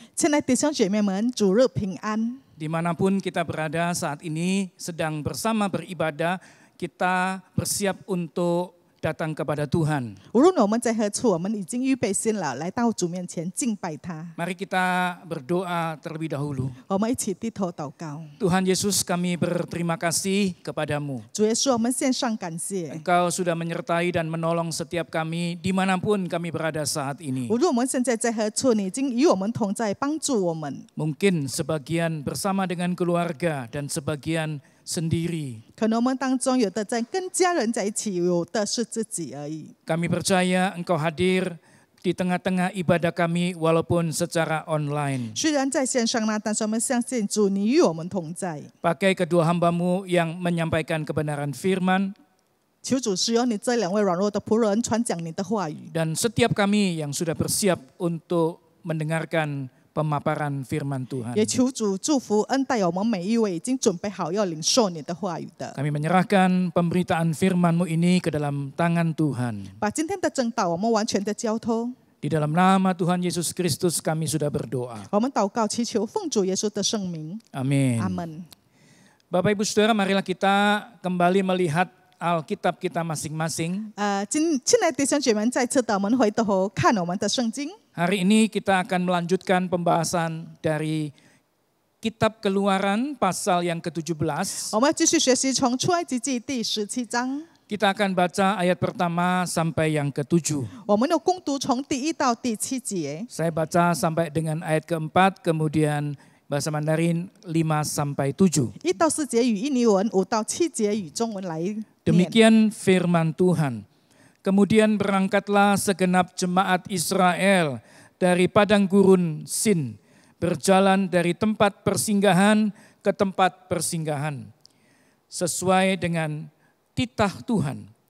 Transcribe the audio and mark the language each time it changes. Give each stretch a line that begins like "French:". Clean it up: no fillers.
Chinese: 亲爱的弟兄姐妹们，主日平安。
Indonesian: Dimanapun kita berada saat ini, sedang bersama beribadah, kita bersiap untuk datang kepada Tuhan.
Chinese: 无论我们在何处，我们已经预备心了，来到主面前敬拜他。
Indonesian: Mari kita berdoa terlebih dahulu.
Chinese: 我们一起低头祷告。
Indonesian: Tuhan Yesus, kami berterima kasih kepadamu.
Chinese: 主耶稣，我们献上感谢。
Indonesian: Engkau sudah menyertai dan menolong setiap kami dimanapun kami berada saat ini.
Chinese: 无论我们现在在何处，你已经与我们同在，帮助我们。
Indonesian: Mungkin sebagian bersama dengan keluarga dan sebagian sendiri.
Chinese: 可能我们当中有的在跟家人在一起，有的是自己而已。
Indonesian: Kami percaya Engkau hadir di tengah-tengah ibadah kami walaupun secara online.
Chinese: 虽然在线上呢，但是我们相信主你与我们同在。
Indonesian: Pakai kedua hamba-Mu yang menyampaikan kebenaran firman
Chinese: 求主使用你这两位软弱的仆人传讲你的话语，
Indonesian: dan setiap kami yang sudah bersiap untuk mendengarkan pemaparan firman Tuhan.
Chinese: 也求主祝福恩待我们每一位已经准备好要领受你的话语的。
Indonesian: Kami menyerahkan pemberitaan firman-Mu ini ke dalam tangan Tuhan.
Chinese: 把今天的正道我们完全的交托，
Indonesian: Di dalam nama Tuhan Yesus Kristus kami sudah berdoa.
Chinese: 我们祷告祈求奉主耶稣的圣名，
Indonesian: Amin.
Chinese: 阿门。
Indonesian: Bapak Ibu Saudara, marilah kita kembali melihat Alkitab kita masing-masing.
Chinese: 亲爱的弟兄姐妹，再次的我们回头看我们的圣经。
Indonesian: Hari ini kita akan melanjutkan pembahasan dari Kitab Keluaran pasal yang ke-17.
Chinese: 我们继续学习从出埃及记第17章，
Indonesian: Kita akan baca ayat pertama sampai yang ke-7.
Chinese: 我们有攻读从第1到第7节。
Indonesian: Saya baca sampai dengan ayat ke-4, kemudian bahasa Mandarin 5 sampai 7.
Chinese: 1到4节语印尼文，5到7节语中文来念。
Indonesian: Demikian firman Tuhan. Kemudian berangkatlah segenap jemaat Israel dari padang gurun Sin, berjalan dari tempat persinggahan ke tempat persinggahan, sesuai dengan titah Tuhan.